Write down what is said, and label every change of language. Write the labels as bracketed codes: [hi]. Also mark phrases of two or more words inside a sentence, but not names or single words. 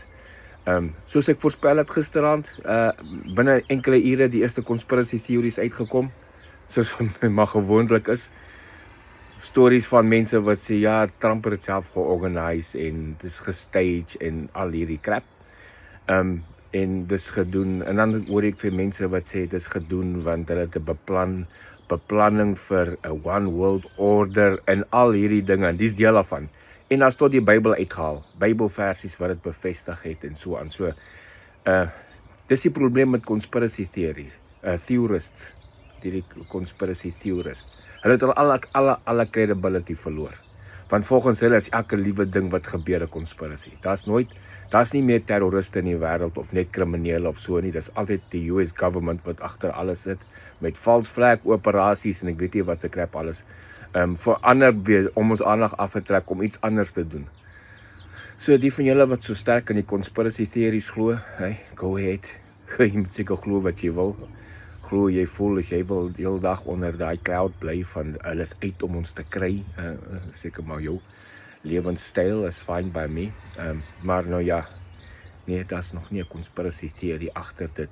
[af] Soos ek voorspel het gisterand, binne enkele ure die eerste [en] conspiracy theories [af] uitgekom, soos maar gewoonlik is. Stories van mense wat sê, ja, Trump het self georganiseer en dis gestage en al hierdie crap. En dis gedoen, en dan hoor ek vir mense wat sê dis gedoen want hulle het 'n beplanning vir 'n [en] one world order [af] en al hierdie dinge, en dis deel daarvan. En as tot die Bybel uitgehaal, Bybelversies wat dit bevestig het en so aan. So, dis die probleem met [en] conspiracy theorists, [af] die [en] conspiracy theorists. [af] Hulle het al alle credibility verloor. Want volgens hulle is elke liewe ding wat gebeur 'n conspiracy. Daar's nie meer terroriste in die wêreld of net kriminele of so nie. Dis altyd die [en] US government [af] wat agter alles sit met [en] false flag [af] operasies en ek weet nie wat se crap alles. Om ons aandag af te trek om iets anders te doen. So die van julle wat so sterk in die [en] conspiracy theories [af] glo, [en] hey, go ahead. [af] Jy moet seker glo wat jy wil. Glo jy voel as jy wil die hele dag onder daai cloud bly van hulle is uit om ons te kry. Seker maar jou lewenstyl is [en] fine by me. [af] Maar nou ja, nee, daar's nog nie 'n [en] conspiracy theory [af] agter dit.